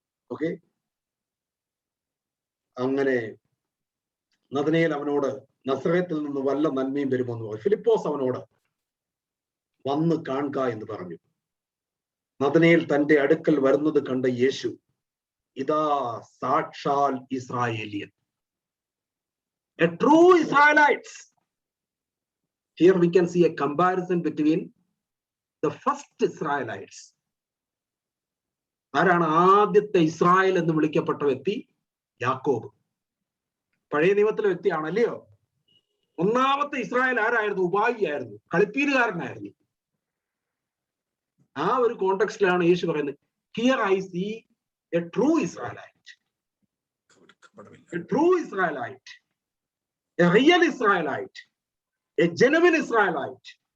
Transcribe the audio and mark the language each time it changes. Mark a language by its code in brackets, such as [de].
[ml] Okay, അങ്ങനെ നഥനയേൽ അവനോട് നസറേത്തിൽ നിന്ന് വല്ല നന്മയും വരുമോ എന്ന് പറഞ്ഞു. ഫിലിപ്പോസ് അവനോട് വന്ന് കാണുക എന്ന് പറഞ്ഞു. നഥനയേൽ തന്റെ അടുക്കൽ വരുന്നത് കണ്ട യേശു, ഇതാ സാക്ഷാൽ ഇസ്രായേലിയൻ, [en] a true Israelites. Here we can see a comparison between the first Israelites. [ml] ആരാണ് ആദ്യത്തെ ഇസ്രായേൽ എന്ന് വിളിക്കപ്പെട്ട വ്യക്തി? യാക്കോബ്. പഴയ നിയമത്തിലെ വ്യക്തിയാണല്ലയോ. ഒന്നാമത്തെ ഇസ്രായേൽ ആരായിരുന്നു? ഉപായി ആയിരുന്നു, കളിപ്പീരുകാരനായിരുന്നു. ആ ഒരു കോണ്ടെക്സ്റ്റിലാണ് യേശു പറയുന്നത്, [en] Here I see a true Israelite, a true Israelite, a real Israelite, a genuine Israelite.